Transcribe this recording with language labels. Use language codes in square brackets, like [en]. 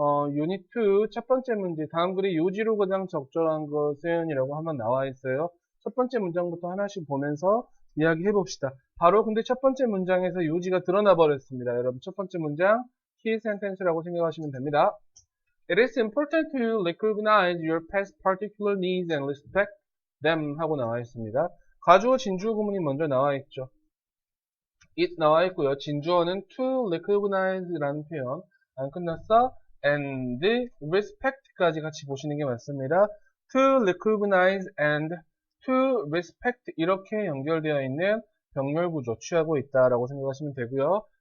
[ko] 유닛 2 첫 번째 문제 다음 글의 요지로 가장 적절한 것은 이라고 한번 나와 있어요. 첫 번째 문장부터 하나씩 보면서 이야기해 봅시다. 바로 근데 첫 번째 문장에서 요지가 드러나 버렸습니다. 여러분 첫 번째 문장 key sentence라고 생각하시면 됩니다. [en] It is important to recognize your past particular needs and respect them [ko] 하고 나와 있습니다. 가주어 진주어 구문이 먼저 나와 있죠. it 나와 있고요. 진주어는 to recognize라는 표현 안 끝났어. and respect까지 같이 보시는 게 맞습니다. [en] to recognize and to respect [ko] 이렇게 연결되어 있는 병렬 구조 취하고 있다라고 생각하시면 되고요.